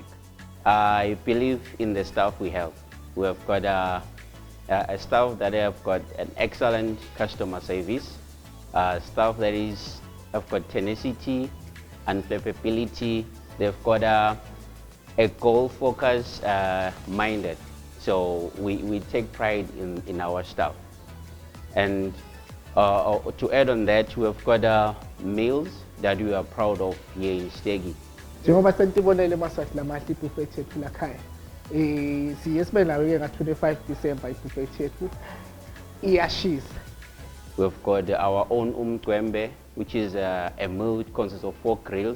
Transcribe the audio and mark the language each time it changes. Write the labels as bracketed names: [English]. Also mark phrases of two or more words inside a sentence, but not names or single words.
[English] I believe in the staff we have. We have got a staff that have got an excellent customer service, staff that have got tenacity, unflappability, They've got a goal focus minded. So we take pride in our staff. And to add on that, we've got meals that we are proud of here in Stegi. [Swati] Njengoba sentibonele maswati lamahle ibuffet yethu lakhaya. Siye sibe nayo nga 25 December ibuffet yethu iyashisa. [English] We've got our own umgwembe, which is a meal which consists of 4 grills.